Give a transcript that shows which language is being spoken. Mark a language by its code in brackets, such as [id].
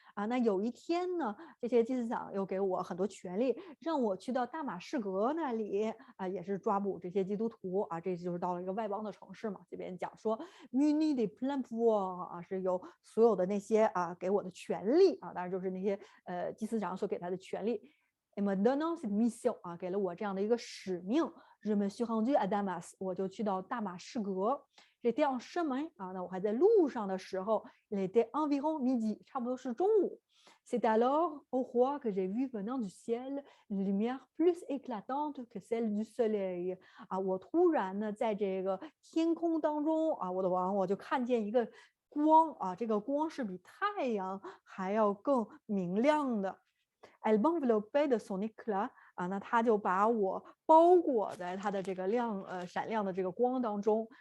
[zh] 那有一天呢，这些祭司长又给我很多权利，让我去到大马士革那里也是抓捕这些基督徒这就是到了一个外邦的城市嘛。这边讲说 [fr] muni de plein pouvoir [zh] 是有所有的那些给我的权利当然就是那些祭司长所给他的权利。 [fr] Et me donnant cette mission [zh] 给了我这样的一个使命。 [fr] Je me suis rendu à Damas， [zh] 我就去到大马士革。 [fr] J'étais en chemin [zh] 那我还在路上的时候 [fr] il était environ midi， [zh] 差不多是中午。 [fr] C'est alors, au roi, que j'ai vu venant du ciel une lumière plus éclatante que celle du soleil。 [zh] 我突然呢，在这个天空当中我的王，我就看见一个光这个光是比太阳还要更明亮的。 [fr] Elle m'enveloppait de son éclat [zh] 那他就把我包裹在他的这个闪亮的这个光当中。